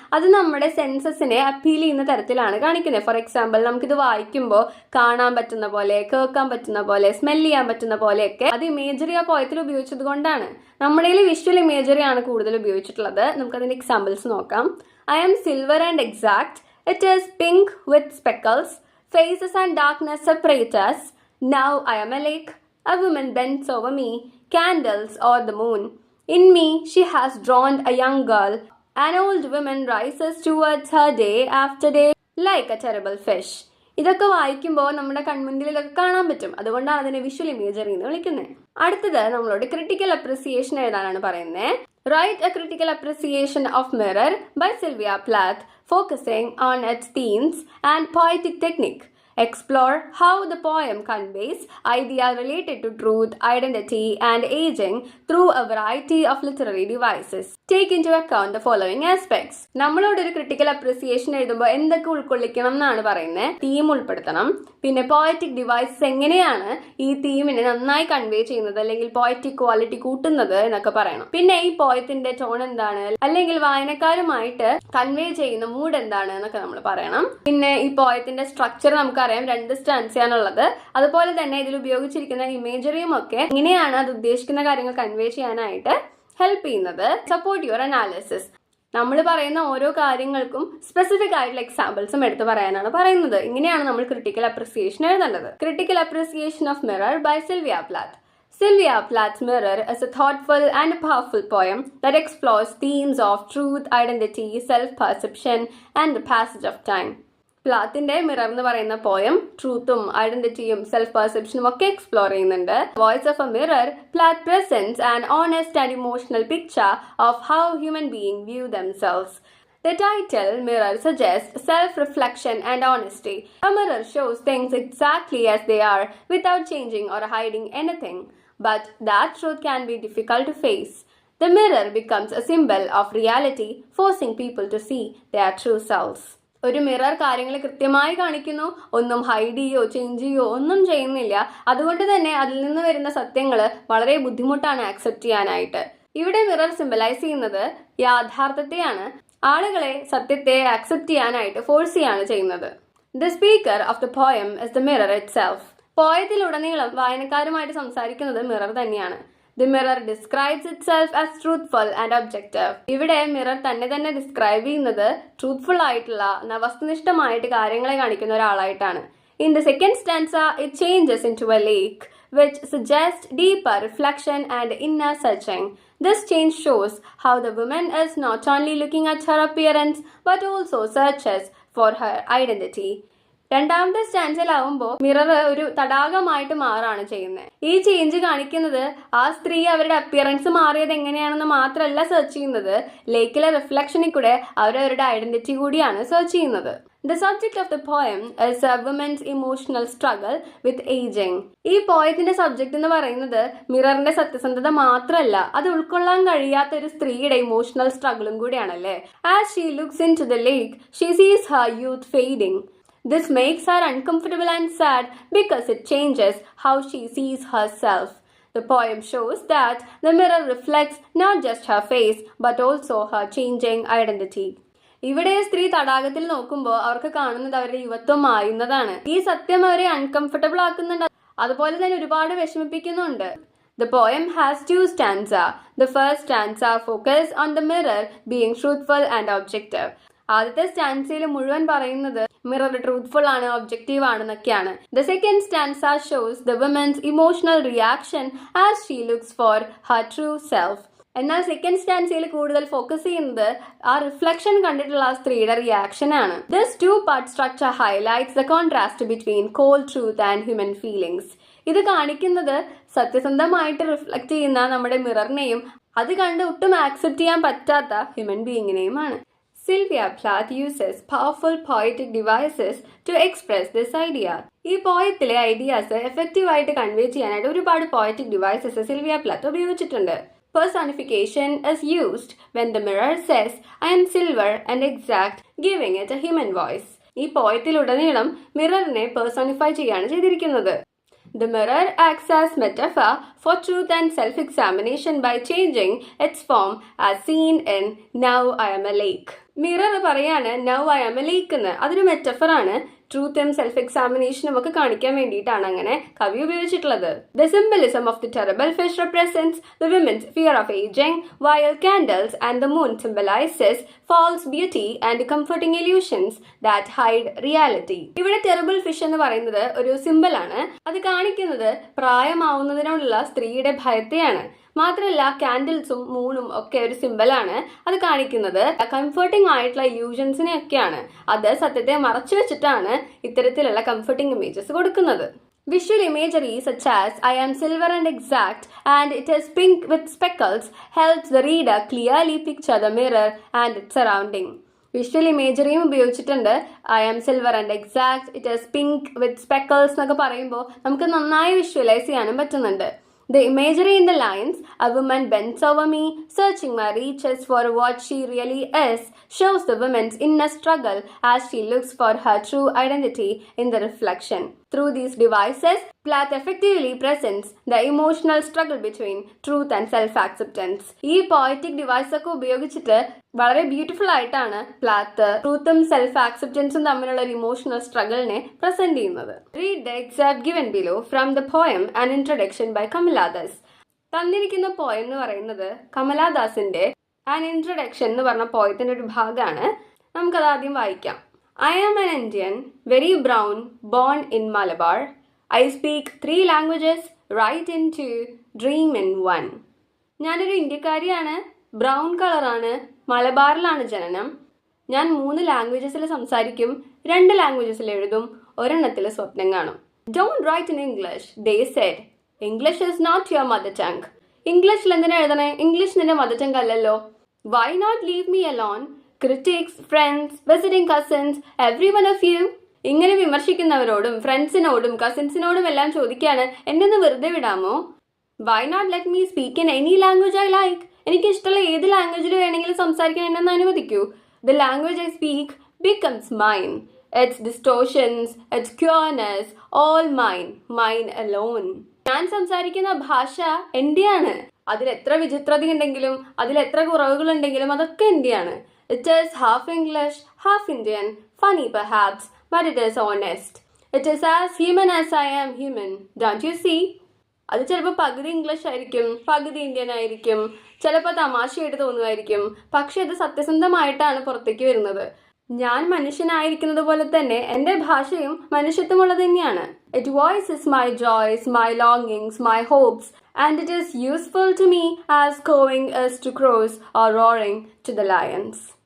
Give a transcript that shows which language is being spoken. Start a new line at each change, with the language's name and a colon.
Malayalam: അത് നമ്മുടെ സെൻസസിനെ അപ്പീൽ ചെയ്യുന്ന തരത്തിലാണ് കാണിക്കുന്നത്. ഫോർ എക്സാമ്പിൾ, നമുക്കിത് വായിക്കുമ്പോൾ കാണാൻ പറ്റുന്ന പോലെ, കേൾക്കാൻ പറ്റുന്ന പോലെ, സ്മെൽ ചെയ്യാൻ പറ്റുന്ന പോലെയൊക്കെ അത് ഇമേജറി ആ പോയത്തിൽ ഉപയോഗിച്ചത് കൊണ്ടാണ്. നമ്മുടെ വിഷ്വൽ ഇമേജറി ആണ് കൂടുതൽ ഉപയോഗിച്ചിട്ടുള്ളത്. നമുക്കതിന്റെ എക്സാമ്പിൾസ് നോക്കാം.
English: I am silver and exact. It is pink with speckles. Faces and darkness separate us. Now I am a lake. A woman bends over me. Candles or the moon. In me she has drawn a young girl. An old woman rises towards her day after day like a terrible fish.
Malayalam: ഇതൊക്കെ വായിക്കുമ്പോൾ നമ്മുടെ കൺമുന്നിൽ ഇതൊക്കെ കാണാൻ പറ്റും. അതുകൊണ്ടാണ് അതിനെ visual imagery എന്ന് വിളിക്കുന്നത്. അടുത്തത് നമ്മളോട് ക്രിട്ടിക്കൽ അപ്രിസിയേഷൻ എഴുതാനാണ് പറയുന്നത്.
English: Write a critical appreciation of Mirror by Sylvia Plath, focusing on its themes and poetic technique. Explore how the poem conveys ideas related to truth, identity, and aging through a variety of literary devices. Take into account the following aspects.
Malayalam: നമ്മളോട് ഒരു critical appreciation എഴുതുമ്പോൾ എന്തൊക്കെ ഉൾക്കൊള്ളിക്കണം എന്നാണ് പറയുന്നത്. Theme ഉൾപ്പെടുത്തണം. പിന്നെ poetic devices എങ്ങനെയാണ് ഈ തീമിനെ നന്നായി കൺവേ ചെയ്യുന്നത് അല്ലെങ്കിൽ പോയറ്റിക് ക്വാളിറ്റി കൂട്ടുന്നത് എന്നൊക്കെ പറയണം. പിന്നെ ഈ പോയത്തിന്റെ ടോൺ എന്താണ്, അല്ലെങ്കിൽ വായനക്കാരുമായിട്ട് കൺവേ ചെയ്യുന്ന മൂഡ് എന്താണ് എന്നൊക്കെ നമ്മൾ പറയണം. പിന്നെ ഈ പോയത്തിന്റെ സ്ട്രക്ചർ നമുക്ക് രണ്ട് സ്റ്റാൻസിയാണുള്ളത്. അതുപോലെ തന്നെ ഇതിൽ ഉപയോഗിച്ചിരിക്കുന്ന ഇമേജറിയും ഒക്കെ എങ്ങനെയാണ് അത് ഉദ്ദേശിക്കുന്ന കാര്യങ്ങൾ കൺവേ ചെയ്യാനായിട്ട് ഹെൽപ്പ് ചെയ്യുന്നത്.
English: Support your analysis.
Malayalam: നമ്മൾ പറയുന്ന ഓരോ കാര്യങ്ങൾക്കും സ്പെസിഫിക് ആയിട്ടുള്ള എക്സാമ്പിൾസും എടുത്ത് പറയാനാണ് പറയുന്നത്. ഇങ്ങനെയാണ് നമ്മൾ
English: Critical appreciation എഴുതേണ്ടത്. Critical appreciation of mirror by Sylvia Plath. Sylvia Plath's Mirror is a thoughtful and powerful poem that explores themes of truth, identity, self-perception, and the passage of time.
Malayalam: പ്ലാത്തിന്റെ mirror എന്ന് പറയുന്ന poem ട്രൂത്തും ഐഡന്റിറ്റിയും self പെർസെപ്ഷനും ഒക്കെ explore ചെയ്യുന്നുണ്ട്.
English: Voice of a mirror, Plath presents an honest and emotional picture of how human beings view themselves. The title, Mirror, suggests self-reflection and honesty. A mirror shows things exactly as they are without changing or hiding anything. But that truth can be difficult to face. The mirror becomes a symbol of reality, forcing people to see their true selves.
Malayalam: ഒരു mirror കാര്യങ്ങൾ കൃത്യമായി കാണിക്കുന്നു, ഒന്നും hide ചെയ്യോ change ചെയ്യോ ഒന്നും ചെയ്യുന്നില്ല. അതുകൊണ്ട് തന്നെ അതിൽ നിന്ന് വരുന്ന സത്യങ്ങൾ വളരെ ബുദ്ധിമുട്ടാണ് ആക്സെപ്റ്റ് ചെയ്യാനായിട്ട്. ഇവിടെ മിറർ സിംബലൈസ് ചെയ്യുന്നത് യാഥാർത്ഥ്യത്തെയാണ്, ആളുകളെ സത്യത്തെ ആക്സെപ്റ്റ് ചെയ്യാനായിട്ട് ഫോഴ്സ് ചെയ്യാണ് ചെയ്യുന്നത്.
English: The speaker of the poem is the mirror itself.
Malayalam: പോയത്തിലുടനീളം വായനക്കാരുമായിട്ട് സംസാരിക്കുന്നത് മിറർ തന്നെയാണ്.
English: The mirror describes itself as truthful and objective.
Malayalam: ഇവിടെ മിറർ തന്നെ ഡിസ്ക്രൈബ് ചെയ്യുന്നത് ട്രൂത്ത്ഫുൾ ആയിട്ടുള്ള വസ്തുനിഷ്ഠമായിട്ട് കാര്യങ്ങളെ കാണിക്കുന്ന ഒരാളായിട്ടാണ്.
English: In the second stanza, it changes into a lake, which suggests deeper reflection and inner searching. This change shows how the woman is not only looking at her appearance but also searches for her identity.
Malayalam: രണ്ടാമത്തെ സ്റ്റാൻസിലാവുമ്പോൾ mirror ഒരു തടാകമായിട്ട് മാറാണ് ചെയ്യുന്നത്. ഈ change കാണിക്കുന്നത് ആ സ്ത്രീ അവരുടെ appearance മാറിയത് എങ്ങനെയാണെന്ന് മാത്രമല്ല സെർച്ച് ചെയ്യുന്നത്, ലേക്കിലെ റിഫ്ലക്ഷനിൽ കൂടെ അവരവരുടെ ഐഡന്റിറ്റി കൂടിയാണ് സെർച്ച് ചെയ്യുന്നത്.
English: The subject of the poem is a woman's emotional struggle with aging.
Malayalam: ഈ പോയത്തിന്റെ സബ്ജക്ട് എന്ന് പറയുന്നത് മിററിന്റെ സത്യസന്ധത മാത്രമല്ല, അത് ഉൾക്കൊള്ളാൻ കഴിയാത്ത ഒരു സ്ത്രീയുടെ emotional സ്ട്രഗിളും കൂടിയാണല്ലേ.
English: As she looks into the lake, she sees her youth fading. This makes her uncomfortable and sad because it changes how she sees herself. The poem shows that the mirror reflects not just her face but also her changing identity.
Malayalam: ഇവിടെ സ്ത്രീ തടാകത്തിൽ നോക്കുമ്പോൾ അവർക്ക് കാണുന്നത് അവരുടെ യുവത്വം മായുന്നതാണ്. ഈ സത്യം അവരെ അൺകംഫർട്ടബിൾ ആക്കുന്നുണ്ട്, അതുപോലെ തന്നെ ഒരുപാട് വിഷമിപ്പിക്കുന്നുണ്ട്.
English: The poem has two stanzas. The first stanza focuses on the mirror being truthful and objective.
Malayalam: ആദ്യത്തെ സ്റ്റാൻസയിൽ മുഴുവൻ പറയുന്നത് മിറർ ട്രൂത്ത്ഫുൾ ആണ്, objective ആണെന്നൊക്കെയാണ്.
English: The second stanza shows the woman's emotional reaction as she looks for her true self.
Malayalam: എന്നാൽ second സ്റ്റാൻസയിൽ കൂടുതൽ focus ചെയ്യുന്നത് ആ reflection കണ്ടിട്ടുള്ള ആ സ്ത്രീയുടെ റിയാക്ഷൻ ആണ്.
English: This two-part structure highlights the contrast between cold truth and human feelings.
Malayalam: ഇത് കാണിക്കുന്നത് സത്യസന്ധമായിട്ട് റിഫ്ലക്ട് ചെയ്യുന്ന നമ്മുടെ മിററിനെയും അത് കണ്ട് ഒട്ടും ആക്സെപ്റ്റ് ചെയ്യാൻ പറ്റാത്ത human ബീയിങ്ങിനെയുമാണ്.
English: Sylvia Plath uses powerful poetic devices to express this idea.
Malayalam: ഈ പോയത്തിലെ ഐഡിയാസ് എഫക്റ്റീവായിട്ട് കൺവേ ചെയ്യാനായിട്ട് ഒരുപാട് പോയറ്റിക് ഡിവൈസസ് സിൽവിയ പ്ലാത്ത് ഉപയോഗിച്ചിട്ടുണ്ട്.
English: Personification is used when the mirror says, "I am silver and exact," giving it a human voice.
Malayalam: ഈ പോയത്തിലുടനീളം മിററിനെ personify ചെയ്യാണ് ചെയ്തിരിക്കുന്നത്.
English: The mirror acts as metaphor for truth and self-examination by changing its form as seen in "Now I am a lake."
Malayalam: Mirror പറയാണ്
English: "Now I am a lake"
Malayalam: എന്ന്. അതൊരു മെറ്റഫറാണ്. ട്രൂത്തും self എക്സാമിനേഷനും ഒക്കെ കാണിക്കാൻ വേണ്ടിയിട്ടാണ് അങ്ങനെ കവി ഉപയോഗിച്ചിട്ടുള്ളത്.
English: The symbolism of the terrible fish represents the women's fear of aging, while candles and the moon symbolizes false beauty and comforting illusions that hide reality.
Malayalam: ഇവിടെ terrible fish എന്ന് പറയുന്നത് ഒരു സിമ്പിളാണ്. അത് കാണിക്കുന്നത് പ്രായമാവുന്നതിനോടുള്ള സ്ത്രീയുടെ ഭയത്തെയാണ്. മാത്രമല്ല കാൻഡിൽസും മൂണും ഒക്കെ ഒരു സിമ്പിളാണ്. അത് കാണിക്കുന്നത് കംഫർട്ടിംഗ് ആയിട്ടുള്ള ഇല്യൂഷൻസിനെ ഒക്കെയാണ്. അത് സത്യത്തെ മറച്ചു വെച്ചിട്ടാണ് ഇത്തരത്തിലുള്ള കംഫർട്ടിംഗ് ഇമേജസ് കൊടുക്കുന്നത്.
English: Visual imagery such as "I am silver and exact" and "it is pink with speckles" helps the reader clearly picture the mirror and its surrounding.
Malayalam: Visual ഇമേജറിയും ഉപയോഗിച്ചിട്ടുണ്ട്.
English: "I am silver and exact," "it is pink with speckles"
Malayalam: എന്നൊക്കെ പറയുമ്പോൾ നമുക്ക് നന്നായി visualise ചെയ്യാനും പറ്റുന്നുണ്ട്.
English: The imagery in the lines "a woman bends over me, searching my reaches for what she really is" shows the woman's inner struggle as she looks for her true identity in the reflection. Through these devices, Plath effectively presents the emotional struggle between truth and self-acceptance.
Malayalam: ഈ poetic device ഒക്കെ ഉപയോഗിച്ചിട്ട് വളരെ beautiful ആയിട്ടാണ് പ്ലാത്ത് ട്രൂത്തും self ആക്സെപ്റ്റൻസും തമ്മിലുള്ള ഒരു emotional സ്ട്രഗിളിനെ present ചെയ്യുന്നത്.
English: Read the excerpt given below from the poem An Introduction by Kamala Das.
Malayalam: തന്നിരിക്കുന്ന poem എന്ന് പറയുന്നത് കമലാദാസിന്റെ An Introduction എന്ന് പറഞ്ഞ പോയത്തിന്റെ ഒരു ഭാഗമാണ്. നമുക്കത് ആദ്യം വായിക്കാം.
English: I am an Indian, very brown, born in Malabar. I speak 3 languages, write in 2, dream in 1.
Malayalam: ഞാനൊരു ഇന്ത്യക്കാരിയാണ്, ബ്രൗൺ കളറാണ്, മലബാറിലാണ് ജനനം. ഞാൻ 3 ലാംഗ്വേജസിൽ സംസാരിക്കും, 2 ലാംഗ്വേജസിൽ എഴുതും, ഒരെണ്ണത്തിൽ സ്വപ്നം കാണും.
English: Don't write in English, they said. English is not your mother tongue.
Malayalam: ഇംഗ്ലീഷിൽ എന്തിനാ എഴുതണേ? ഇംഗ്ലീഷ് നിന്റെ മദർ ടങ് അല്ലല്ലോ.
English: Why not leave me alone? Critics, friends, visiting cousins, every one of you.
Malayalam: ഇങ്ങനെ വിമർശിക്കുന്നവരോടും ഫ്രണ്ട്സിനോടും കസിൻസിനോടും എല്ലാം ചോദിക്കാണ്, എന്നെ ഒന്ന് വെറുതെ വിടാമോ?
English: Why not let me speak in any language I like?
Malayalam: എനിക്കിഷ്ടമുള്ള ഏത് ലാംഗ്വേജിൽ വേണമെങ്കിലും സംസാരിക്കാൻ എന്നെ അനുവദിക്കൂ.
English: The language I speak becomes mine. Its distortions, its cureness, all mine, mine alone.
Malayalam: ഞാൻ സംസാരിക്കുന്ന ഭാഷ എന്റെയാണ്. അതിലെത്ര വിചിത്രതയുണ്ടെങ്കിലും അതിലെത്ര കുറവുകളുണ്ടെങ്കിലും അതൊക്കെ എന്റെയാണ്.
English: It is half English, half Indian, funny perhaps, but it is honest. It is as human as I am human. Don't you see?
Malayalam: അത് ചിലപ്പോൾ പകുതി English ആയിരിക്കും, പകുതി Indian ആയിരിക്കും, ചിലപ്പോൾ തമാശയായിട്ട് തോന്നുമായിരിക്കും. പക്ഷെ ഇത് സത്യസന്ധമായിട്ടാണ് പുറത്തേക്ക് വരുന്നത്. ഞാൻ മനുഷ്യനായിരിക്കുന്നത് പോലെ തന്നെ എൻ്റെ ഭാഷയും മനുഷ്യത്വമുള്ളത് തന്നെയാണ്.
English: It voices my joys, my longings, my hopes, and it is useful to me as cawing is to crows or roaring to the lions.